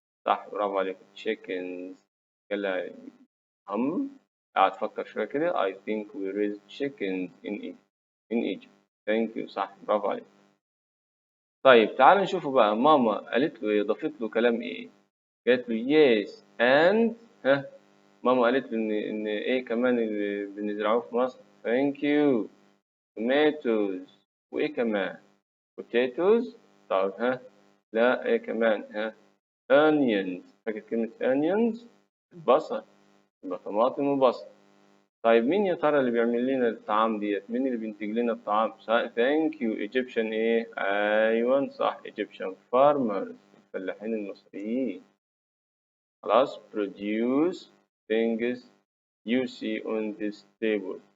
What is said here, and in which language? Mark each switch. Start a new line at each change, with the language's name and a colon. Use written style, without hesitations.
Arabic: صح برافو عليك chickens. قال لها قاعد تفكر شوية كده
English: I think we raise chickens in Egypt. thank you
Arabic: صح برافو عليك. طيب تعالوا نشوفوا بقى ماما قالت له ايه، ضافت له كلام ايه. قالت له
English: yes and
Arabic: ماما قالت له ان ايه كمان اللي بنزرعوه في مصر.
English: thank you tomatoes وايه كمان potatoes.
Arabic: طب لا ايه كمان onions. فاكر كلمة onions؟ البصل، يبقى طماطم وبصل. طيب مين يا ترى اللي بيعمل لنا الطعام ديت؟ مين اللي بينتج لنا الطعام؟ thank you Egyptian ايه؟ ايوه صح
English: Egyptian farmers
Arabic: الفلاحين المصريين. خلاص
English: produce things you see on this table.